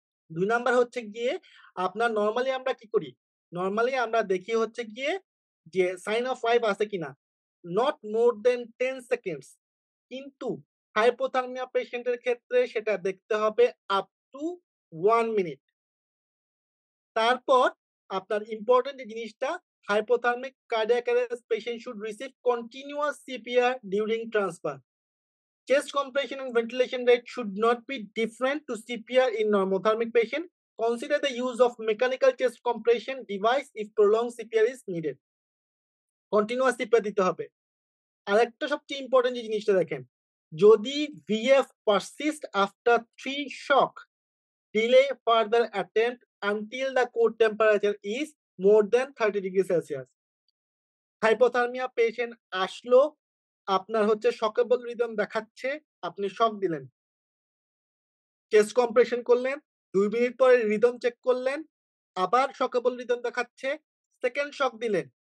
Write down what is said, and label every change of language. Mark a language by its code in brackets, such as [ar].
[bn] ২ number হচ্ছে গিয়ে আপনার নরমালি আমরা কি করি? নরমালি আমরা দেখি হচ্ছে গিয়ে যে সাইন অফ লাইফ আছে কিনা। [en] Not more than 10 seconds. [bn] কিন্তু হাইপোথার্মিয়া পেশেন্টের ক্ষেত্রে সেটা দেখতে হবে আপ টু 1 মিনিট। তারপর আপনার ইম্পোর্টেন্ট যে জিনিসটা, [en] hypothermic cardiac arrest patient should receive continuous CPR during transfer. Chest compression and ventilation rate should not be different to CPR in normothermic patient. Consider the use of mechanical chest compression device if prolonged CPR is needed. [bn] Continuous CPR দিতে হবে। আরেকটা সবচেয়ে important যে জিনিসটা দেখেন, যদি [en] VF persist after 3 shock, delay further attempt until the core temperature is more than 30 degrees Celsius. [bn] Hypothermia patient আসলো, আপনার হচ্ছে শকেবল রিদম দেখাচ্ছে, আপনি শক দিলেন। চেস্ট কম্প্রেশন করলেন, ২ মিনিট পরে রিদম চেক করলেন, আবার শকেবল রিদম দেখাচ্ছে, সেকেন্ড শক দিলেন।